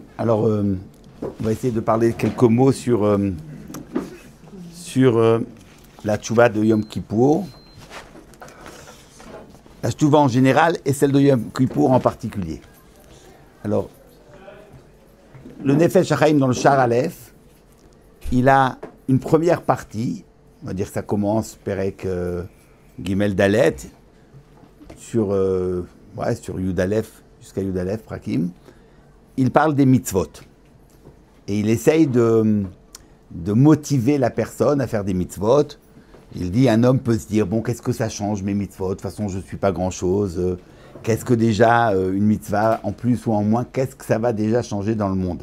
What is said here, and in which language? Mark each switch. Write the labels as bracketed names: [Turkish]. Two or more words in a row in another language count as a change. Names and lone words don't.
[French] Alors, on va essayer de parler quelques mots sur la tchouva de Yom Kippour. La tchouva en général et celle de Yom Kippour en particulier. Alors, le Nefesh HaChaim dans le Shar Aleph, il a une première partie, on va dire que ça commence Perek Gimel Dalet, sur Yud Aleph, jusqu'à Yud Aleph, Prakim. Il parle des mitzvot. Et il essaye de motiver la personne à faire des mitzvot. Il dit, un homme peut se dire, bon, qu'est-ce que ça change mes mitzvot? De toute façon, je ne suis pas grand-chose. Qu'est-ce que déjà une mitzvah, en plus ou en moins, qu'est-ce que ça va déjà changer dans le monde?